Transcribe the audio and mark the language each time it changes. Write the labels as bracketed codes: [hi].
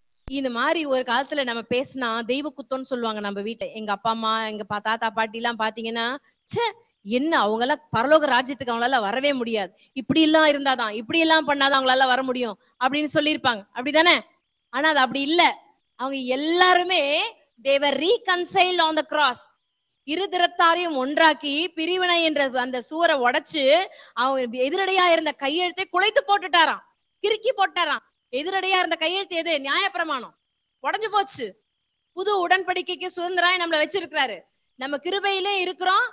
[ta] இந்த மாதிரி ஒரு காலத்துல நம்ம பேசினா தெய்வ குத்தம்னு சொல்லுவாங்க நம்ம வீட்டுல. எங்க அப்பா அம்மா, எங்க தாத்தா பாட்டி எல்லாம் பாத்தீங்கன்னா, என்ன அவங்க எல்லாம் பரலோக ராஜ்யத்துக்கு அவங்களால வரவே முடியாது, இப்படி எல்லாம் இருந்தாதான், இப்படி எல்லாம் பண்ணாதான் அவங்களால வர முடியும் அப்படின்னு சொல்லியிருப்பாங்க. அப்படிதானே? ஆனா அது அப்படி இல்ல. அவங்க எல்லாருமே [en] they were reconciled on the cross. [ta] இருதிறத்தாரையும் ஒன்றாக்கி பிரிவினை என்ற அந்த சுவரை உடைச்சு அவங்க எதிரடையா இருந்த கையெழுத்தை குலைத்து போட்டுட்டாராம், கிறுக்கி போட்டாராம். எதிரடையா இருந்த கையெழுத்து எது? நியாயப்பிரமாணம். உடைஞ்சு போச்சு. புது உடன்படிக்கைக்கு சுதந்திராய் நம்மள வச்சிருக்கிறாரு. நம்ம கிருபையிலே இருக்கிறோம்.